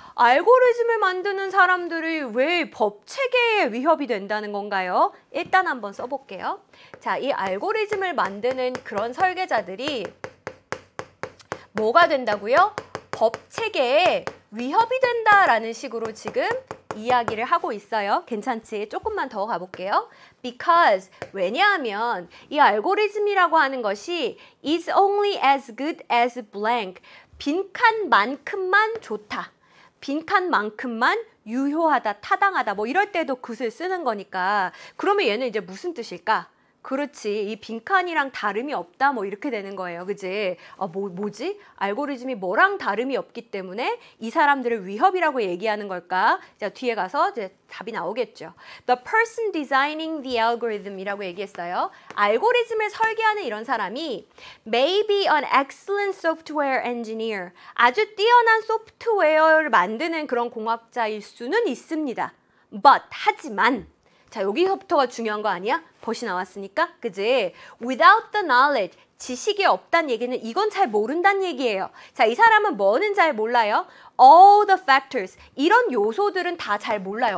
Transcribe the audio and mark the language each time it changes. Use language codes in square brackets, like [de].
[ko] 알고리즘을 만드는 사람들이 왜 법체계에 위협이 된다는 건가요? 일단 한번 써볼게요. 자, 이 알고리즘을 만드는 그런 설계자들이 뭐가 된다고요? 법체계에 위협이 된다라는 식으로 지금 이야기를 하고 있어요. 괜찮지? 조금만 더 가볼게요. [en] Because, [ko] 왜냐하면 이 알고리즘이라고 하는 것이 [en] is only as good as blank. [ko] 빈칸만큼만 좋다. 빈칸만큼만 유효하다, 타당하다. 뭐 이럴 때도 굿을 쓰는 거니까. 그러면 얘는 이제 무슨 뜻일까? 그렇지. 이 빈칸이랑 다름이 없다. 뭐 이렇게 되는 거예요. 그지? 뭐지? 알고리즘이 뭐랑 다름이 없기 때문에 이 사람들을 위협이라고 얘기하는 걸까? 자, 뒤에 가서 이제 답이 나오겠죠. [en] The person designing the algorithm [ko] 이라고 얘기했어요. 알고리즘을 설계하는 이런 사람이 [en] may be an excellent software engineer. [ko] 아주 뛰어난 소프트웨어를 만드는 그런 공학자일 수는 있습니다. But, 하지만 자, 여기서부터가 중요한 거 아니야? 벗이 나왔으니까, 그지? [en] Without the knowledge, [ko] 지식이 없다는 얘기는 이건 잘 모른다는 얘기예요. 자, 이 사람은 뭐는 잘 몰라요? [en] All the factors, [ko] 이런 요소들은 다 잘 몰라요.